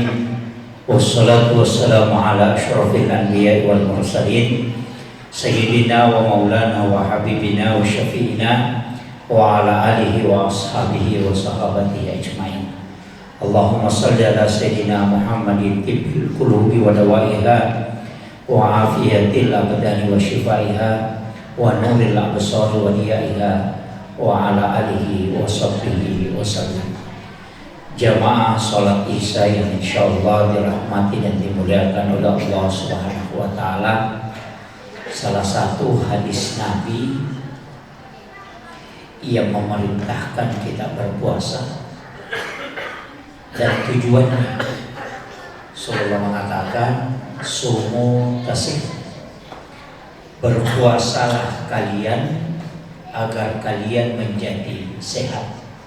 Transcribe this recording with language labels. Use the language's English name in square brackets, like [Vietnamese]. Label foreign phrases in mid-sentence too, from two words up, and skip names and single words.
[Arabic] والصلاة والسلام على أشرف الأنبياء والمرسلين سيدنا ومولانا وحبيبنا وشفيعنا وعلى آله وأصحابه وصحابته أجمعين. اللهم صل على سيدنا محمد طب القلوب ودوائها وعافية الأبدان وشفائها ونور الأبصار وضيائها وعلى آله وصحبه وسلم. [Indonesian] Jamaah salat Isya yang insyaallah dirahmati dan dimuliakan oleh Allah [Arabic] سبحانه وتعالى. [Indonesian] Salah satu hadis Nabi yang memerintahkan kita berpuasa dan tujuannya Rasulullah mengatakan [Arabic] صوموا تصحوا, [Indonesian] berpuasalah kalian agar kalian menjadi sehat.